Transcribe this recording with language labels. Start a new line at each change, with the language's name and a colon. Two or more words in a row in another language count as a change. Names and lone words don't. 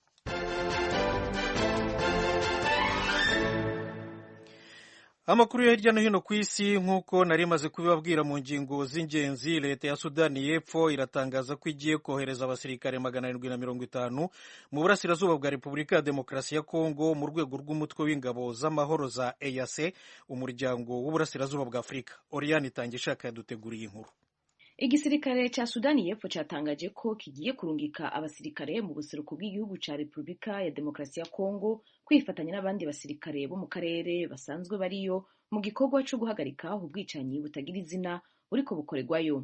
Kinyarwanda: Amakuru yo hirya no hino ku isi nk'uko nari maze kubibabwira mu ngingo z'ingenzi. Leta ya Sudani y'Epfo iratangaza ko igiye kohereza abasirikare 750 mu burasirazuba bwa Repubulika ya Demokarasi ya Kongo mu rwego rw'umutwe w'ingabo z'amahoro za EAC, umuryango w'uburasirazuba bwa Afurika. Oriane Itangishaka yaduteguriye inkuru.
Rundi: Igisirikare ca Sudani y'Epfo catangaje ko kigiye kurungika abasirikare mu buseruko bw'igihugu ca Repubulika ya Demokarasi ya Kongo kwifatanya n'abandi basirikare bo mu karere basanzwe bariyo mu gikorwa cyo guhagarika ubwicanyi butagira izina buriko bukorerwayo.